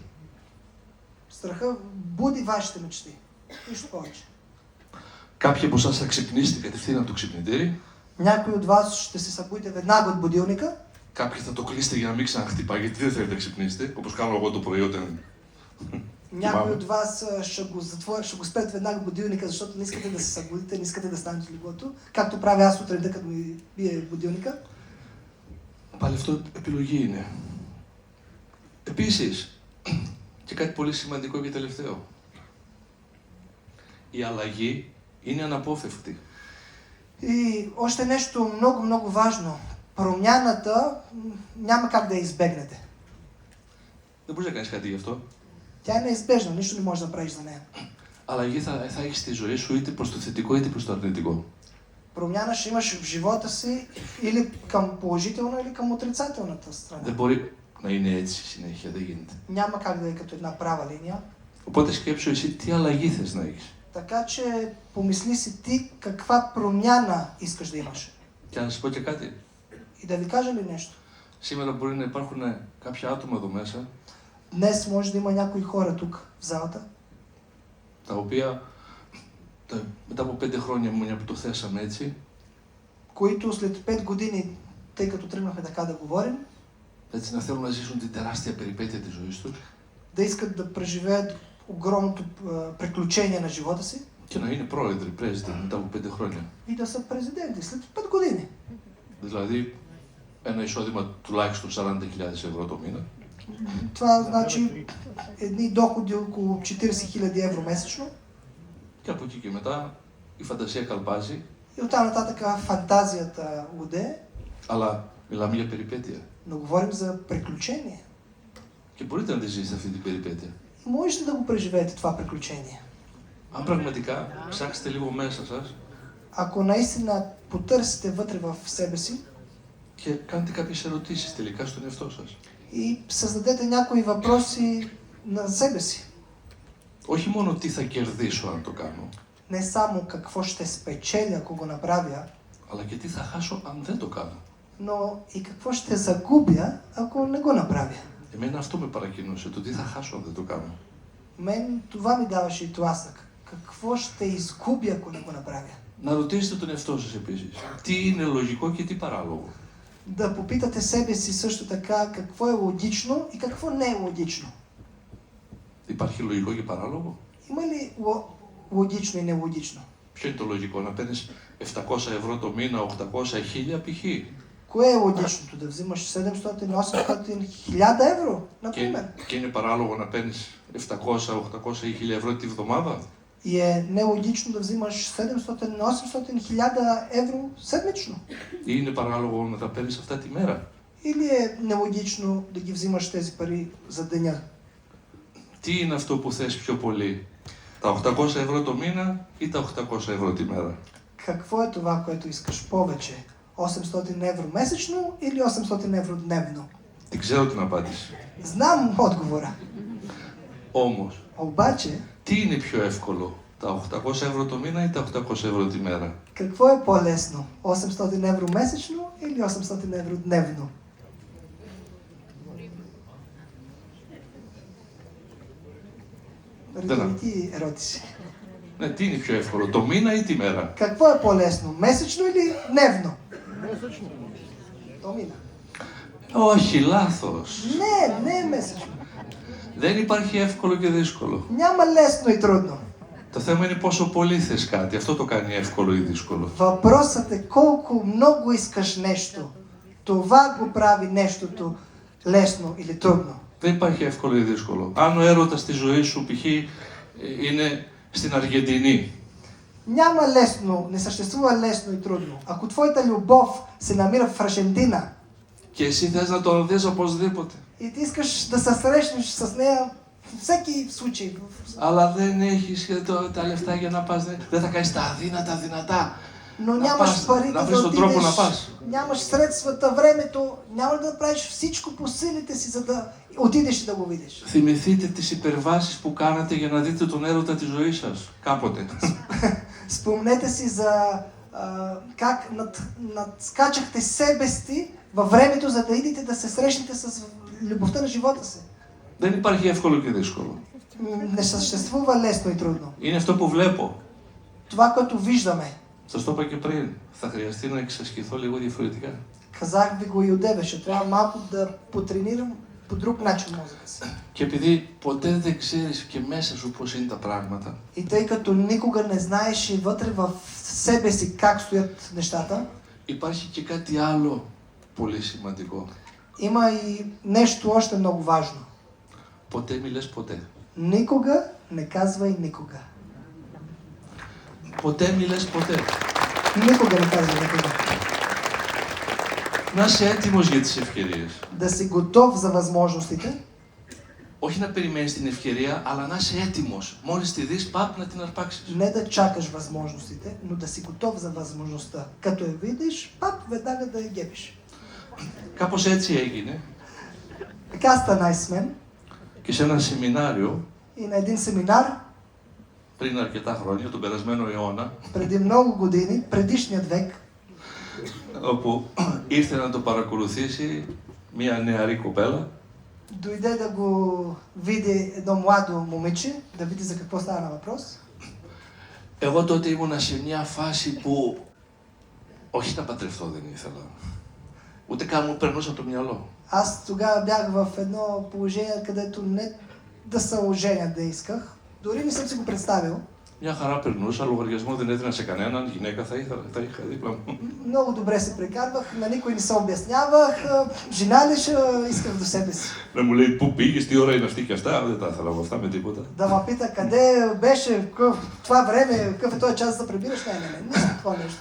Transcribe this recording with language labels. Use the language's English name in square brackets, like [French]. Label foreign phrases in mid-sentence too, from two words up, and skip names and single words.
[Bulgarian] Страхът буди вашите мечти. Нищо повече. [Greek] Κάποιοι από εσάς θα ξυπνήσετε κατευθείαν από το ξυπνητήρι. [Bulgarian] Някои от вас ще се събудите веднага от будилника. [Greek] Κάποιοι θα το κλείσετε για να μην ξαναχτυπάει, γιατί δεν θέλετε να ξυπνήσετε, όπως κάνω εγώ το πρωί όταν. [Bulgarian] Някои от вас ще го спрете веднага будилника, защото не искате да се събудите, не искате да станете от леглото, както правя аз сутринта, като ми бие будилника. [Greek] Πάλι αυτό επιλογή είναι. Επίσης, και κάτι πολύ σημαντικό και τελευταίο. Η αλλαγή είναι αναπόφευκτη. [Bulgarian] И още нещо много важно. Промяната няма как да я избегнете. [Greek] Δεν μπορείς να κάνεις κάτι γι' αυτό. [Bulgarian] Тя е неизбежна, нищо не можеш да направиш за нея. [Greek] Αλλαγή θα έχεις στη ζωή σου είτε προς το θετικό είτε προς το αρνητικό. [Bulgarian] Промяна ще имаш в живота си или към положителна, или към отрицателната страна. [Greek] Δεν μπορεί να είναι έτσι συνέχεια, δεν γίνεται. [Bulgarian] Няма как да е като една права линия. [Greek] Οπότε σκέψου εσύ τι αλλαγή θες να έχεις. [Bulgarian] Така че помисли си ти каква промяна искаш да имаш. [Greek] Και να σας πω και κάτι. [Bulgarian] И да ви кажа ли нещо? [Greek] Σήμερα μπορεί να υπάρχουν κάποια άτομα εδώ μέσα [Bulgarian] Днес може да има някои хора тук в залата, [Greek] τα οποία μετά από 5 χρόνια μια που το θέσαμε έτσι, [Bulgarian] които след 5 години, тъй като тръгнахме така да говорим, [Greek] έτσι να θέλουν να ζήσουν την τεράστια περιπέτεια της ζωής τους [Bulgarian] да искат да преживеят огромното приключение на живота си [Greek] και να είναι πρόεδροι, πρέσβητες μετά από 5 χρόνια. [Bulgarian] и да са президенти след 5 години. [Greek] Δηλαδή ένα εισόδημα τουλάχιστον 40.000 ευρώ το μήνα. [Bulgarian] Това значи едни доходи около 40,000 евро месечно. [Greek] Και από εκεί και μετά η φαντασία καλπάζει. [Bulgarian] И оттам нататък фантазията луде. [Greek] Αλλά μιλάμε για περιπέτεια. [Bulgarian] Но говорим за приключение. [Greek] Και μπορείτε να τη ζήσετε αυτή την περιπέτεια. [Bulgarian] И можете да го преживеете това приключение. [Greek] Αν πραγματικά ψάξετε λίγο μέσα σας [Bulgarian] Ако наистина потърсите вътре в себе си [Greek] και κάνετε κάποιες ερωτήσεις τελικά στον εαυτό σας. [Bulgarian] и създадете някои въпроси на себе си. [Greek] Όχι μόνο τι θα κερδίσω αν το κάνω, [Bulgarian] Не само какво ще спечеля, ако го направя, [Greek] αλλά και τι θα χάσω αν δεν το κάνω. [Bulgarian] но и какво ще загубя, ако не го направя. [Greek] Εμένα αυτό με παρακινούσε, το τι θα χάσω αν δεν το κάνω. [Bulgarian] Мен това ми даваше и тласък. Какво ще изгубя, ако не го направя? [Greek] Να ρωτήσετε τον εαυτό σας επίσης, τι είναι λογικό και τι παράλογο. [Bulgarian] Да попитате себе си също така какво е логично и какво не е логично. [Greek] Υπάρχει λογικό και παράλογο. [Bulgarian] Има ли логично и нелогично? [Greek] Ποιο είναι το λογικό, να παίρνεις 700 ευρώ το μήνα, 800, 1000 π.χ. [Bulgarian] Кое е логичното? Да взимаш 700, 800, 1000 евро, например. [Greek] Και είναι παράλογο να παίρνεις 700, 800 ή 1000 ευρώ τη βδομάδα. [Bulgarian] И е нелогично да взимаш 700, 800, 1000 евро седмично. [Greek] Ή είναι παράλογο να τα παίρνεις αυτά τη μέρα. [Bulgarian] Или е нелогично да ги взимаш тези пари за деня. [Greek] Τι είναι αυτό που θες πιο πολύ, τα 800 ευρώ το μήνα ή τα 800 ευρώ τη μέρα. [Bulgarian] Какво е това, което искаш повече? 800 евро месечно или 800 евро дневно? [Greek] Δεν ξέρω την απάντηση. [Bulgarian] Знам отговора. [Greek] Όμως, [Bulgarian] Обаче, [Greek] τι είναι πιο εύκολο, Τα 800 ευρώ το μήνα ή τα 800 ευρώ τη μέρα? [Bulgarian] Какво е по-лесно? 800 евро месечно или 800 евро дневно? [Greek] Риторική ερώτηση. Ναι, τι είναι πιο εύκολο, το μήνα ή τη μέρα? [Bulgarian] Какво е по-лесно? Месечно или дневно? Месечно. [Greek] Το μήνα. Όχι, λάθος. Ναι, ναι, месечно. Δεν υπάρχει εύκολο και δύσκολο. [Bulgarian] Няма лесно и трудно. [Greek] Το θέμα είναι πόσο πολύ θες κάτι. Αυτό το κάνει εύκολο ή δύσκολο. [Bulgarian] Въпросът е колко много искаш нещо. Това го прави нещото лесно или трудно. [Greek] Δεν υπάρχει εύκολο ή δύσκολο. Αν ο έρωτας στη ζωή σου π.χ. είναι στην Αργεντινή, [Bulgarian] Няма лесно, не съществува лесно и трудно. Ако твоята любов се намира в Аржентина [Greek] και εσύ θες να τον δεις οπωσδήποτε, [Bulgarian] и ти искаш да се срещнеш с нея във всеки случай, [Greek] αλλά δεν έχεις τα λεφτά για να πας, δεν θα κάνεις τα αδύνατα δυνατά. [Bulgarian] но [Greek] Να [Bulgarian] нямаш [Greek] πας, [Bulgarian] парите [Greek] να βρεις [Bulgarian] да [Greek] τον τρόπο να [Bulgarian] отидеш, [Greek] πας. [Bulgarian] нямаш средствата, времето, няма да направиш всичко по силите си, за да отидеш и да го видиш. [Greek] Θυμηθείτε τις υπερβάσεις που κάνατε για να δείτε τον έρωτα της ζωής σας, κάποτε. [Bulgarian] Спомнете си за как надскачахте себе си във времето, за да идете да се срещнете с любовта на живота си. [Greek] Δεν υπάρχει εύκολο και δύσκολο. [Bulgarian] Не съществува лесно и трудно. [Greek] Είναι αυτό που βλέπω. [Bulgarian] Това, което виждаме, [Greek] Σας το είπα και πριν. Θα χρειαστεί να εξασκηθώ λίγο διαφορετικά. [Bulgarian] казах ви го и одеве, ще трябва малко да потренирам по друг начин мозъка си. [Greek] Και επειδή ποτέ δεν ξέρεις και μέσα σου πώς είναι τα πράγματα, [Bulgarian] И тъй като никога не знаеш и вътре в себе си как стоят нещата, [Greek] υπάρχει και κάτι άλλο πολύ σημαντικό. [Bulgarian] има и нещо още много важно. [Greek] Ποτέ μη λες ποτέ. [Bulgarian] Никога не казвай никога. [Greek] Ποτέ μη λες ποτέ. [Bulgarian] Никога не казвай никога. [Greek] Να είσαι έτοιμος για τις ευκαιρίες. [Bulgarian] Да си готов за възможностите. [Greek] Όχι να περιμένεις την ευκαιρία, αλλά να είσαι έτοιμος. Μόλις τη δεις, παπ, να την αρπάξεις. [Bulgarian] Не да чакаш възможностите, но да си готов за възможността. Като я видиш, пап, веднага да я гебиш. [Greek] Κάπως έτσι έγινε [Bulgarian] Така стана и с мен. [Greek] και σε ένα σεμινάριο [Bulgarian] И на един семинар, [Greek] πριν αρκετά χρόνια, τον περασμένο αιώνα, [Bulgarian] преди много години, предишният век, [Greek] όπου ήρθε να το παρακολουθήσει μια νεαρή κοπέλα, [Bulgarian] дойде да го види едно младо момиче, да види за какво става на въпрос. [Greek] εγώ τότε ήμουνα σε μια φάση που όχι να παντρευτώ δεν ήθελα. Ούτε καν μου περνούσε από το μυαλό. [Bulgarian] Аз тогава бях в едно положение, където не да се оженя да исках. Дори не съм си го представил. [Greek] Μια χαρά περνούσα, λογαριασμό δεν έδινα σε κανέναν, γυναίκα θα είχα δίπλα μου. [Bulgarian] Много добре се прекарвах, на никой не се обяснявах, жена ли ще исках до себе си. [Greek] Να μου λέει πού πήγες, τι ώρα είναι αυτή και αυτά, δεν τα ήθελα από αυτά με τίποτα. [Bulgarian] Да ме пита къде беше, това време, какъв е този час да прибираш, не съм такова нещо.